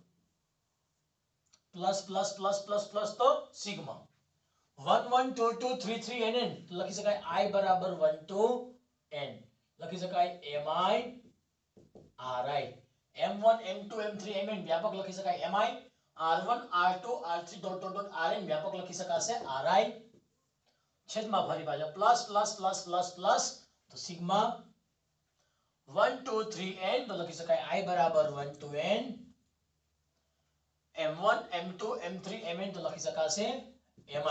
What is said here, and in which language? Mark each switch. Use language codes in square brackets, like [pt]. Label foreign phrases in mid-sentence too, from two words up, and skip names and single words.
[en] plus plus plus plus plus [gu] તો સિગ્મા 1 1 2 2 3 3 nn લખી શકાય I બરાબર 1 to n લખી શકાય mi ri m1 m2 m3 mn વ્યાપક લખી શકાય mi r1 r2 r3 [en] dot dot dot [gu] rn વ્યાપક લખી શકાશે ri છેદમાં ફરી પાછા [en] plus plus plus plus plus [gu] તો સિગ્મા 1 2 3 n તો લખી શકાય I બરાબર 1 to n m1 m2 m3 mn તો લખી શકાશે mi.